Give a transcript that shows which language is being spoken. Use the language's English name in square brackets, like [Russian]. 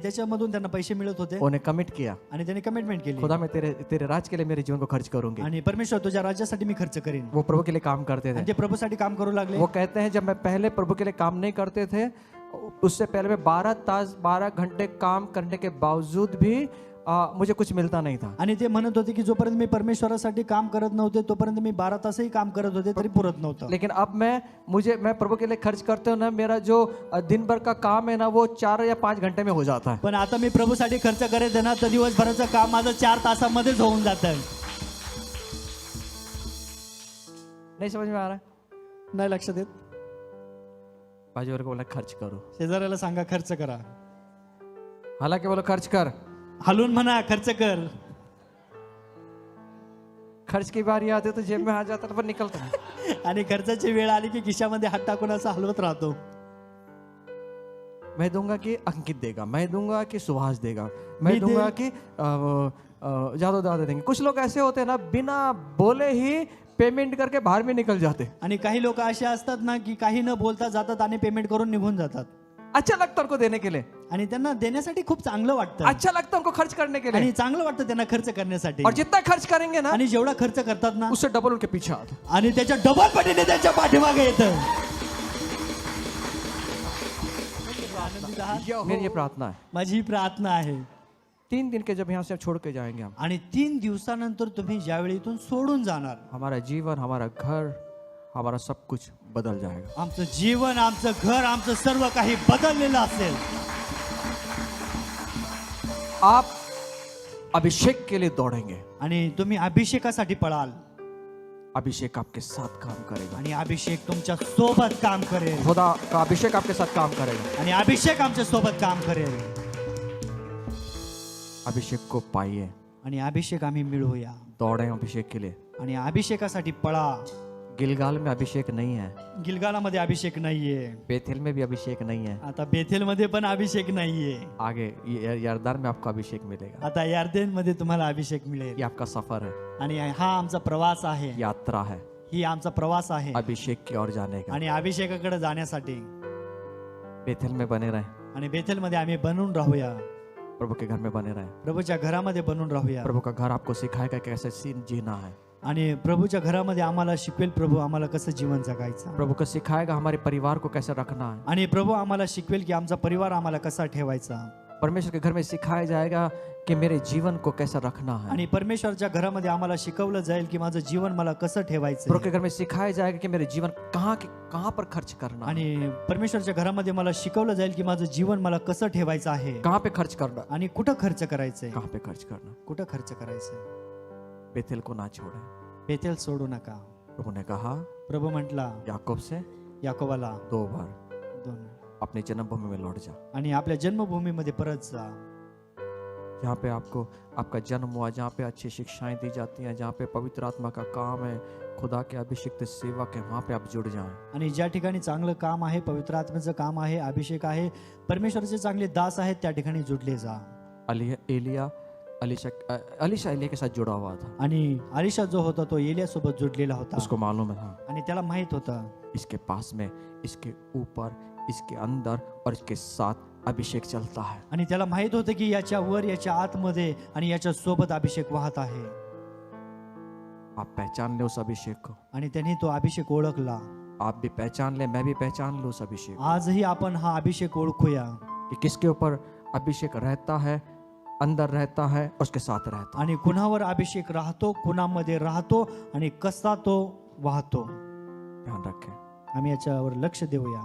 [Marathi] त्याच्यामधून त्यांना पैसे मिळत होते [Hindi] उन्हें कमिट किया, [Marathi] आणि त्यांनी कमिटमेंट केली [Hindi] खुदा मैं तेरे तेरे राज के लिए मेरे जीवन को खर्च करूंगी। [Marathi] आणि परमेश्वर तुझ्या राज्यासाठी मी खर्च करीन [Hindi] वो प्रभु के लिए काम करते थे। [Marathi] आणि ते प्रभूसाठी काम करू लागले [Hindi] वो कहते हैं जब मैं पहले प्रभु के लिए काम नहीं करते थे, उससे पहले मैं 12 घंटे काम करने के बावजूद भी मुझे कुछ मिलता नहीं था। [Marathi] आणि ते म्हणत होते की जोपर्यंत मी परमेश्वरासाठी काम करत नव्हते तोपर्यंत मी 12 तासही काम करत होते तरी पुरत नव्हतं। [Hindi] लेकिन अब मैं प्रभु के लिए खर्च करते हूँ ना, मेरा जो दिन भर का काम है ना वो 4 या 5 घंटे में हो जाता है। [Marathi] पण आता मी प्रभूसाठी खर्च करत ना तर दिवसभराचं काम माझं 4 तासामध्येच होऊन जातं। [Hindi] नहीं समझ में आ रहा है? [Marathi] नाही लक्षात येत? [Hindi] बाजू को बोला खर्च करो, [Marathi] शेजाऱ्याला सांगा खर्च करा, [Hindi] हालांकि बोलो खर्च कर। [Marathi] हलून म्हणा खर्च कर। [Hindi] खर्च की बारी आती तो जेब में आ जाता है पर निकलता है। [Marathi] आणि खर्चाची वेळ आली की खिशामध्ये हात टाकून असं हलवत राहतो। [Hindi] मैं दूंगा कि अंकित देगा, मैं दूंगा कि सुभाष देगा, मैं मैं दूंगा कि जादू दादा देंगे। कुछ लोग ऐसे होते हैं ना, बिना बोले ही पेमेंट करके बाहर में निकल जाते। [Marathi] आणि काही लोक असे असतात ना की काही न बोलता जातात आणि पेमेंट करून निघून जातात [Hindi] अच्छा लगता है उनको देने के लिए, [Marathi] आणि त्यांना देण्यासाठी खूप चांगलं वाटतं [Hindi] अच्छा लगता है उनको खर्च करने के लिए, [Marathi] आणि चांगलं वाटतं त्यांना खर्च करण्यासाठी [Hindi] और जितना खर्च करेंगे ना [Marathi] आणि जेवढा खर्च करतात ना [Hindi] उससे डबल उनके पीछे आता। [Marathi] आणि त्याच्या डबल पटीने त्यांच्या पाठीमागे येतं। [Hindi] मेरी ये प्रार्थना है, [Marathi] माझी ही प्रार्थना आहे [Hindi] 3 दिन के जब यहाँ से छोड़ के जाएंगे हम, [Marathi] आणि 3 दिवसानंतर तुम्ही ज्यावेळी इथून सोडून जाणार [Hindi] हमारा जीवन, हमारा घर, हमारा सब कुछ बदल जाएगा। [Marathi] आमचं जीवन, आमचं घर, आमचं सर्व काही बदललेलं असेल। [Hindi] आप अभिषेक के लिए दौड़ेंगे, [Marathi] आणि तुम्ही अभिषेकासाठी पळाल [Hindi] अभिषेक आपके साथ काम करेगा, [Marathi] आणि अभिषेक तुमच्या सोबत काम करेल [Hindi] खुदा का अभिषेक आपके साथ काम करेगा। [Marathi] आणि अभिषेक आमच्या सोबत काम करेल [Hindi] अभिषेक को पाइए, [Marathi] आणि अभिषेक आम्ही मिळवूया [Hindi] दौड़ें अभिषेक के लिए। [Marathi] आणि अभिषेकासाठी पळा। [Hindi] गिलगाल में अभिषेक नहीं है, [Marathi] गिलगालामध्ये अभिषेक नाहीये, [Hindi] बेथेल में भी अभिषेक नहीं है, [Marathi] आता बेथेलमध्ये पण अभिषेक नाहीये, [Hindi] आगे यरदान में आपको अभिषेक मिलेगा। [Marathi] आता यार्देनमध्ये तुम्हाला अभिषेक मिळेल। [Hindi] ये आपका सफर है, [Marathi] आणि हा आमचा प्रवास आहे, [Hindi] यात्रा है [Marathi] ही आमचा प्रवास आहे [Hindi] अभिषेक की ओर जाने का। [Marathi] आणि अभिषेकाकडे जाण्यासाठी। [Hindi] बेथेल में बने रहें, [Marathi] आणि बेथेलमध्ये आम्ही बनून राहूया, [Hindi] प्रभु के घर में बने रहें। [Marathi] प्रभूच्या घरामध्ये बनून राहूया, [Hindi] प्रभु का घर आपको सिखाएगा कि कैसे जीना है, [Marathi] आणि प्रभूच्या घरामध्ये आम्हाला शिकवेल प्रभू आम्हाला कसं जीवन जगायचं, [Hindi] प्रभु को सिखाएगा हमारे परिवार को कैसे रखना है। [Marathi] आणि प्रभू आम्हाला शिकवेल की आमचा परिवार आम्हाला कसा ठेवायचा। [Hindi] परमेश्वर के घर में सिखाया जाएगा कि मेरे जीवन को कैसे रखना है। [Marathi] आणि परमेश्वरच्या घरामध्ये आम्हाला शिकवलं जाईल की माझं जीवन मला कसं ठेवायचं। [Hindi] प्रभु के घर में सिखाया जाएगा कि मेरे जीवन कहाँ पर खर्च करना है, [Marathi] आणि परमेश्वरच्या घरामध्ये मला शिकवलं जाईल की माझं जीवन मला कसं ठेवायचं आहे, [Hindi] कहाँ पे खर्च करना, [Marathi] आणि कुठं खर्च करायचंय, [Hindi] कहाँ पे खर्च करना। [Marathi] कुठं खर्च करायचंय। [Hindi] बेथेल को ना छोड़े। [Marathi] बेथेल सोडू नका। [Hindi] प्रभु ने कहा [Marathi] प्रभू म्हटला [Hindi] याकूब से [Marathi] याकोबाला [Hindi] 2 बार [Marathi] 2 [Hindi] अपनी जन्मभूमि में लौट जा, [Marathi] आणि आपल्या जन्मभूमीमध्ये परत जा, [Hindi] जहाँ पे आपको आपका जन्म हुआ, जहाँ पे अच्छी शिक्षाएं दी जाती हैं, जहाँ पे पवित्र आत्मा का काम है, खुदा के अभिषिक्त सेवक है, वहाँ पे आप जुड़ जाएं। [Marathi] आणि ज्या ठिकाणी चांगलं काम आहे, पवित्र आत्म्याचं काम आहे, अभिषेक आहे, परमेश्वराचे चांगले दास आहेत, त्या ठिकाणी जुडले जा। [Hindi] अलीशा एलिया के साथ जुड़ा हुआ था, [Marathi] आणि अलीशा जो होता तो एलिया सोबत जुडलेला होता, [Hindi] उसको मालूम था [Marathi] आणि त्याला माहित होतं [Hindi] इसके पास में, इसके ऊपर, इसके अंदर और इसके साथ अभिषेक चलता है। [Marathi] आणि त्याला माहित होतं की याच्या वर, याच्या आतमध्ये आणि याच्या सोबत अभिषेक वाहत आहे। [Hindi] आप पहचान ले उस अभिषेक को, [Marathi] आणि त्यांनी तो अभिषेक ओळखला। [Hindi] आप भी पहचान ले, मैं भी पहचान लूं उस अभिषेक [Marathi] आजही आपण हा अभिषेक ओळखूया [Hindi] कि किसके ऊपर अभिषेक रहता है, अंदर रहता है और उसके साथ रहता है। [Marathi] आणि कुणावर अभिषेक राहतो, कुणामध्ये राहतो आणि कसा तो वाहतो। [Hindi] ध्यान रखें। [Marathi] आम्ही याच्यावर लक्ष देऊया।